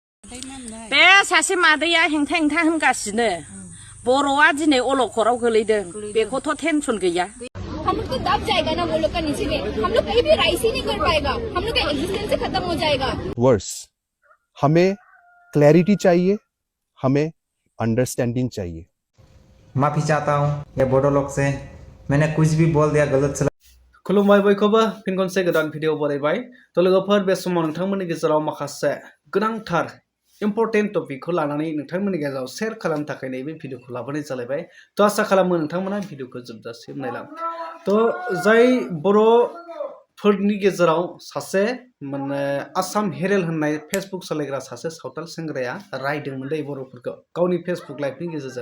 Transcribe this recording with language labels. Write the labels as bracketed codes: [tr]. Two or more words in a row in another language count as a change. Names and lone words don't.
[brx] बे सासे मादैया हेंथा हेंथा होनगासिनो बर'आ दिनै अलखदाव गोलैदों बेखौथ' टेनसन गैया। [hi] हम लोग को दब जाएगा ना वो लोग का नीचे में, हम लोग कहीं भी राइस ही नहीं कर पाएगा, हम लोग का एग्जिस्टेंस ही खत्म हो जाएगा। वर्स हमें क्लैरिटी चाहिए, हमें अंडरस्टैंडिंग चाहिए। माफी चाहता हूँ ये बोडो लोग से, मैंने कुछ भी बोल दिया गलत सलत। [brx] खुलुमबाय बयखौबो फिन खनसे गोदान भिडिअ बरायबाय। तो लोगोफोर बे समाव नोंथांमोननि गेजेराव माखासे गोनांथार इम्पर्टेन्ट टपिकखौ लानानै नोंथांमोननि गेजेराव शेयार खालामनो थाखाय नैबे भिडिअखौ लाबोनाय जालायबाय। तो आसा खालामो नोंथांमोना भिडिअखौ जोबजासिम नायलां। तो जाय बर'फोरनि गेजेराव सासे माने आसाम हेरेल होननाय फेसबुक सालायग्रा सासे सावथाल सेंग्राया रायदोंमोन दै बर'फोरखौ गावनि फेसबुक लाइभनि गेजेरजों।